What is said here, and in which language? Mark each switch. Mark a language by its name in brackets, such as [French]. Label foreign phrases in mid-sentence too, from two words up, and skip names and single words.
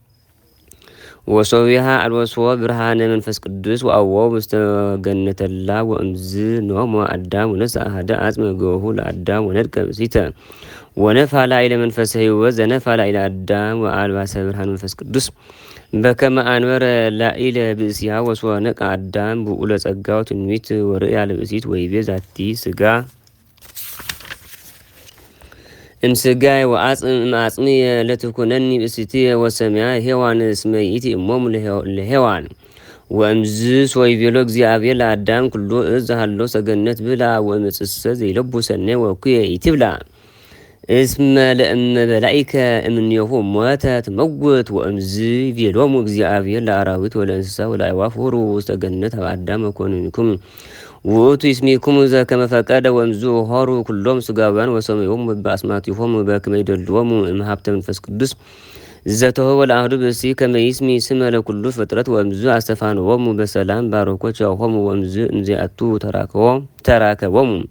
[Geez] ወሶቢሃ አልወስዎ ብርሃነ መንፈስ ቅዱስ ወአወው ውስተ ገነተላ ወእምዝ ኖሞ አዳም ወነስአ አሐደ አጽመ ገቦሁ ለአዳም ወነድቀ ብእሲተ ወነፍሐ ላዕለ መንፈሰ ሕይወት ዘነፍሐ ላዕለ አዳም ወአልባሰ ብርሃነ መንፈስ ቅዱስ በከመ አንበረ ላዕለ ብእሲሃ ወሶበ ነቅዐ አዳም ብኡለ ጸጋው ትንቢት ወርእያ ለብእሲት ወይቤ ዛቲ ሥጋ እምስጋይ ወአጽምየ ለትኩነኒ ብእሲትየ ወሰማያ ሔዋን እስመ ይእቲ እሞሙ ለሔዋን ወእምዝ ሶይቤሎ እግዚአብሔር ለአዳም ኩሎ እዝ ሃሎ ሰገነት ብላ ወእምጽእሰ ዘይለቡ ሰናይ ወእኩየ ኢትብላ እስመ ለእመ በላኢከ እምኔሁ ሞተ ትመውት ወእምዝ ይቤሎሙ እግዚአብሔር ለአራዊት ወለእንስሳ ወለአዕዋፍ ሁሩ ውስተ ገነት ሀበ አዳም ወኮንንክሙ ውእቱ ይስሚክሙ ዘከመ ፈቀደ ወእምዝ ሆሩ ኩሎም ሥጋውያን ወሰመዮሙ በአስማቲሆሙ በከመ ይደልዎሙ እምኀብተ መንፈስ ቅዱስ ዘተወህቦ ለአሐዱ ብእሲ ከመ ይስሚ ስመ ለኩሉ ፍጥረት ወእምዝ አስተፋንዎሙ በሰላም ባረኮ ቻሆሙ ወእምዝ እንዘአቱ ተራከቦሙ